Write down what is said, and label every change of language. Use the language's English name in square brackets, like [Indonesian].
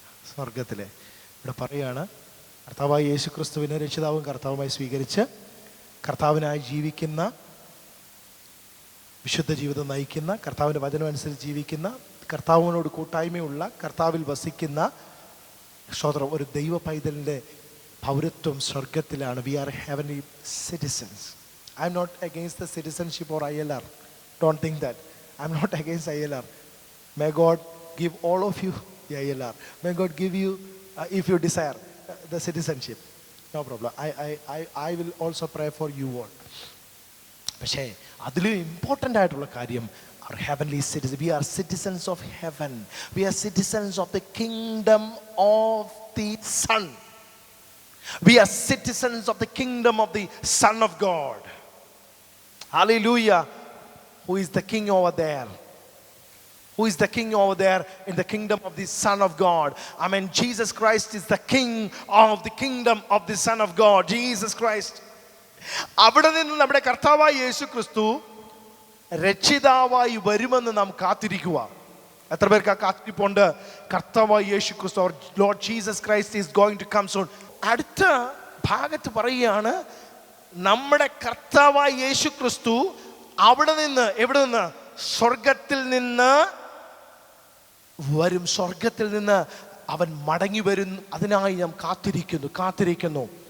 [Malayalam] സ്വർഗത്തിലെ ഇവിടെ പറയാണ്, കർത്താവായ യേശു ക്രിസ്തുവിനെ രക്ഷിതാവും കർത്താവുമായി സ്വീകരിച്ച് കർത്താവിനായി ജീവിക്കുന്ന, വിശുദ്ധ ജീവിതം നയിക്കുന്ന, കർത്താവിൻ്റെ വചനം അനുസരിച്ച് ജീവിക്കുന്ന, കർത്താവിനോട് കൂട്ടായ്മയുള്ള, കർത്താവിൽ വസിക്കുന്ന ഒരു ദൈവ പൈതലിൻ്റെ പൗരത്വം സ്വർഗത്തിലാണ്. [English] We are heavenly citizens. I am not against the citizenship or ILR. Don't think that. I am not against ILR. May God give all of you the ILR. May God give you, if you desire, the citizenship. No problem. I will also pray for you all. [Malayalam] പക്ഷേ അതിലും important ആയിട്ടുള്ള കാര്യം, [English] our heavenly citizens. We are citizens of heaven. We are citizens of the kingdom of the Son. We are citizens of the kingdom of the Son of God. Hallelujah. Who is the king over there? Who is the king over there in the kingdom of the Son of God? I mean, Jesus Christ is the king of the kingdom of the Son of God. Jesus Christ. [Malayalam] അവിടെ നിന്ന് നമ്മുടെ കർത്താവായ യേശു ക്രിസ്തു രക്ഷിതാവായി വരുമെന്ന് നാം കാത്തിരിക്കുക. എത്ര പേർക്ക് ആ കാത്തിരിപ്പുണ്ട്? കർത്താവായ യേശു ക്രിസ്തു, [English] our Lord Jesus Christ is going to come soon. [Malayalam] അടുത്ത ഭാഗത്ത് പറയുകയാണ്, നമ്മുടെ കർത്താവായ യേശു ക്രിസ്തു അവിടെ നിന്ന്, എവിടെ നിന്ന്? സ്വർഗത്തിൽ നിന്ന് വരും. സ്വർഗത്തിൽ നിന്ന് അവൻ മടങ്ങി വരും. അതിനായി നാം കാത്തിരിക്കുന്നു.